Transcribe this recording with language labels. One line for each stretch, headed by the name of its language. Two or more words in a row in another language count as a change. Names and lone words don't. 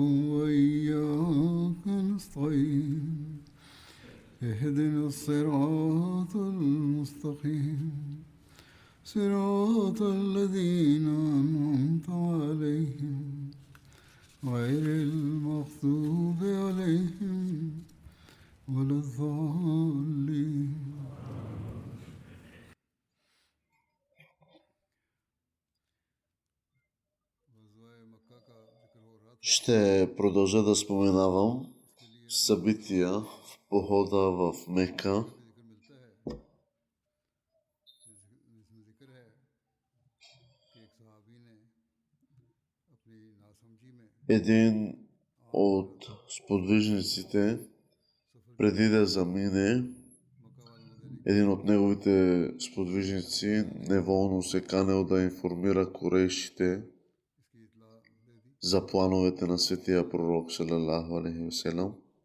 Arabic: وإياك نستعين اهدنا الصراط المستقيم صراط الذين أنعمت عليهم غير المغضوب عليهم ولا الضالين.
Bulgarian: Ще продължа да споменавам събития в похода в Мека. Един от сподвижниците, преди да замине, един от неговите сподвижници неволно се канел да информира курейшите за плановете на светия пророк
Arabic: صلى الله عليه وسلم.